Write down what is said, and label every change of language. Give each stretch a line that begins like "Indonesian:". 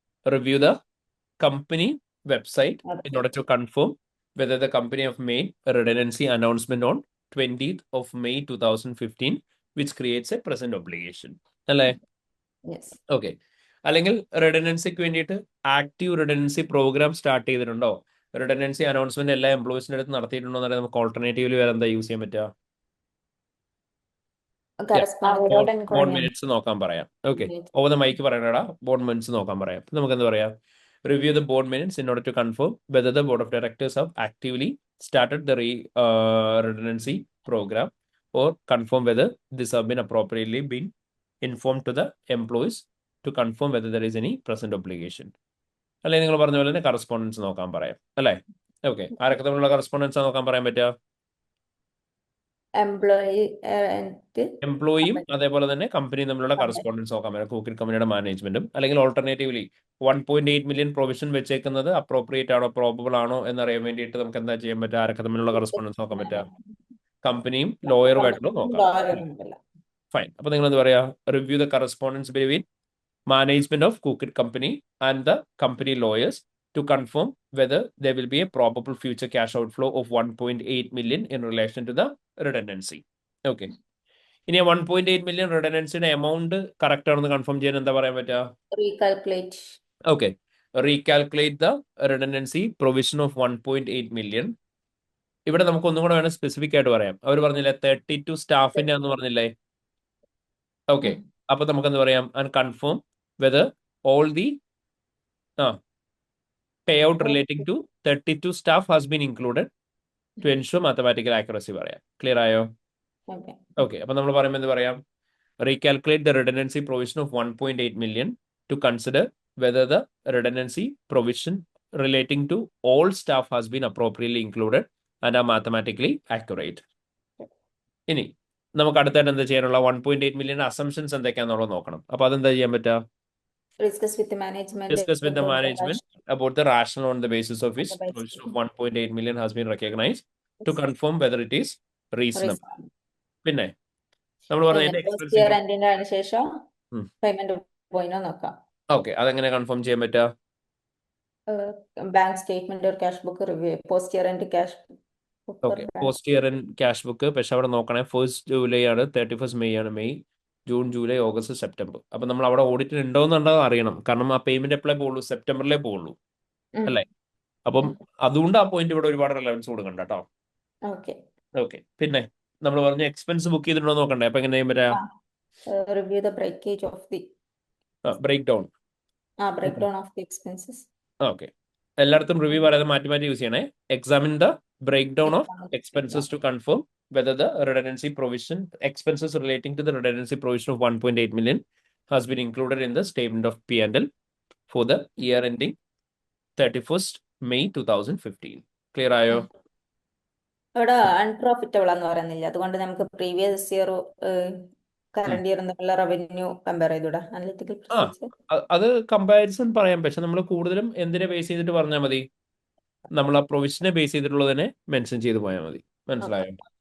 English: Review the company website in order to confirm whether the company have made a redundancy announcement on 20th of May 2015, which creates a present obligation.
Malayalam: അല്ലേ? Okay. അല്ലെങ്കിൽ റിഡൻഡൻസിക്ക് വേണ്ടിയിട്ട് active redundancy programme start ചെയ്തിട്ടുണ്ടോ? Redundancy announcement എല്ലാ എംപ്ലോയീസിന്റെ അടുത്ത് നടത്തിയിട്ടുണ്ടോ എന്ന് നമുക്ക് alternatively വേറെ എന്താ യൂസ് ചെയ്യാൻ പറ്റുക?
English: corresponding
Malayalam: അവരോട്
English: board
Malayalam: enquiry ചെയ്യണം. മിനിറ്റ്സ് നോക്കാൻ പറയാം. Okay,
English: over the mic
Malayalam: പറയണടാ, board minutes നോക്കാൻ പറയാം. നമുക്ക് എന്താ പറയാം?
English: Review the board minutes in order to confirm whether the board of directors have actively started the redundancy program or confirm whether this have been appropriately been informed to the employees to confirm whether there is any present obligation.
Malayalam: അല്ലെങ്കിൽ നിങ്ങൾ പറഞ്ഞ പോലെ തന്നെ correspondence നോക്കാൻ പറയാം അല്ലേ? Okay, ആരൊക്കെ തമ്മിലുള്ള കറസ്പോണ്ടൻസ് നോക്കാൻ പറയാൻ പറ്റുക?
English: employee
Malayalam: എംപ്ലോയിയും അതേപോലെ തന്നെ കമ്പനിയും തമ്മിലുള്ള കറസ്പോണ്ടൻസ് നോക്കാൻ പറ്റും. കൂക്കിഡ് കമ്പനിയുടെ മാനേജ്മെന്റും. അല്ലെങ്കിൽ ഓൾട്ടർനേറ്റീവ്ലി 1.8 മില്യൺ പ്രൊവിഷൻ വെച്ചേക്കുന്നത് അപ്രോപ്രിയേറ്റ് ആണോ പ്രോബബിൾ ആണോ എന്നറിയാൻ വേണ്ടിയിട്ട് നമുക്ക് എന്താ ചെയ്യാൻ പറ്റുക? ആരൊക്കെ തമ്മിലുള്ള കറസ്പോണ്ടൻസ് നോക്കാൻ പറ്റുക? കമ്പനിയും ലോയറുമായിട്ടുള്ള നോക്കാം. ഫൈൻ. അപ്പൊ നിങ്ങൾ എന്താ പറയാ?
English: Review the correspondence between management of Cookit company and the company lawyers to confirm whether there will be a probable future cash outflow of 1.8 million in relation to the redundancy. Okay.
Malayalam: ഇനി 1.8 million റിഡൻഡൻസിയുടെ amount correct ആണെന്ന് confirm ചെയ്യാൻ എന്താ പറയാൻ പറ്റുക?
English: Recalculate. Okay, recalculate the redundancy provision of 1.8 million.
Malayalam: ഇവിടെ നമുക്ക് ഒന്നും കൂടെ വേണം സ്പെസിഫിക് ആയിട്ട് പറയാം. അവർ പറഞ്ഞില്ലേ 32 സ്റ്റാഫിന്റെ എന്ന് പറഞ്ഞില്ലേ? ഓക്കെ, അപ്പൊ നമുക്ക് എന്ത് പറയാം?
English: and confirm whether all the payout relating to 32 staff has been included to ensure mathematical accuracy
Malayalam: പറയാം. ക്ലിയർ ആയോ? ഓക്കെ, അപ്പൊ നമ്മൾ പറയുമ്പോൾ എന്ത് പറയാം?
English: Recalculate the redundancy provision of 1.8 million to consider whether the redundancy provision relating to all staff has been appropriately included and are mathematically accurate.
Malayalam: ഇനി നമുക്ക് അടുത്തായിട്ട് എന്താ ചെയ്യാനുള്ള? 1.8 മില്യൺ അസംഷൻസ് എന്തൊക്കെയാണെന്നുള്ളത് നോക്കണം. അപ്പൊ അതെന്താ ചെയ്യാൻ പറ്റുക?
English: Discuss with the management Discuss with the about the management about the rationale on the basis of which provision of 1.8 million has been recognized to confirm whether it is reasonable.
Malayalam: പിന്നെ നമ്മൾ പറഞ്ഞതിന്റെ first year എൻഡിന്റെ അതിന് ശേഷം payment പോയിനോ നോക്കാം. Okay, അതെങ്ങനെ confirm ചെയ്യാൻ പറ്റുക?
English: Bank statement ഒരു cash book review post year end cash okay, post year and cash book.
Malayalam: പക്ഷെ അവിടെ നോക്കണേ 1st ജൂലൈ ആണ്, 31st മെയ് ആണ്. May, June, July, August, September. അപ്പൊ നമ്മൾ അവിടെ ഓഡിറ്റ് ഉണ്ടോ എന്നുള്ളത് അറിയണം. കാരണം ആ പേയ്മെന്റ് എപ്പോഴേ പോകുള്ളൂ? സെപ്റ്റംബറിലേ പോകുള്ളൂ അല്ലേ? അപ്പം അതുകൊണ്ട് ആ പോയിന്റ് ഇവിടെ ഒരുപാട് റിലവൻസ് കൊടുക്കണ്ട കേട്ടോ. ഓക്കെ, പിന്നെ നമ്മൾ പറഞ്ഞ എക്സ്പെൻസ് ബുക്ക് ചെയ്തിട്ടുണ്ടോ നോക്കണ്ടേ? അപ്പൊ എങ്ങനെ ചെയ്യാൻ പറ്റാ?
English: Review the breakage of the breakdown. Breakdown of the expenses.
Malayalam: Okay, എല്ലായിടത്തും റിവ്യൂ പറയാതെ മാറ്റി മാറ്റി യൂസ് ചെയ്യണേ.
English: Examine the breakdown of expenses to confirm whether the redundancy provision expenses relating to the redundancy provision of 1.8 million has been included in the statement of P&L for the year ending 31st May 2015.
Malayalam: Clear ആയോ? ഇവിടെ unprofitable എന്ന് പറയുന്നില്ല. അതുകൊണ്ട് നമുക്ക്
English: previous year current year
Malayalam: എന്നുള്ള revenue compare ചെയ്തൂടാ?
English: analytical
Malayalam: അത് comparison പറയാം. പക്ഷെ നമ്മൾ കൂടുതലും എന്തിനെ ബേസ് ചെയ്തിട്ട് പറഞ്ഞാൽ മതി? നമ്മൾ ആ പ്രൊവിഷനെ ബേസ് ചെയ്തിട്ടുള്ളതിനെ മെൻഷൻ ചെയ്ത് പോയാൽ മതി. മനസ്സിലായോ?